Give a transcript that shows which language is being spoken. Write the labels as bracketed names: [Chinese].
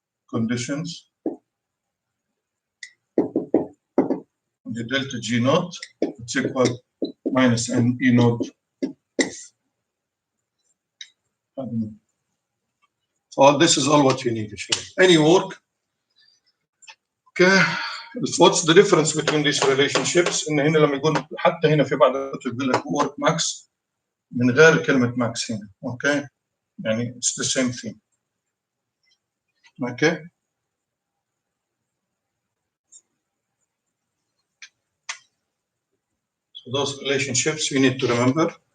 [English] conditions, the delta G naught it's equal minus N E naught. So this is all what you need. Any work. Okay. What's the difference between these relationships؟ [Arabic] إن هنا لما يقول حتى هنا في بعض الكتب يقول لك [English] work max [Arabic] من غير كلمة max هنا. [English] Okay. يعني it's the same thing. Okay. So those relationships you need to remember.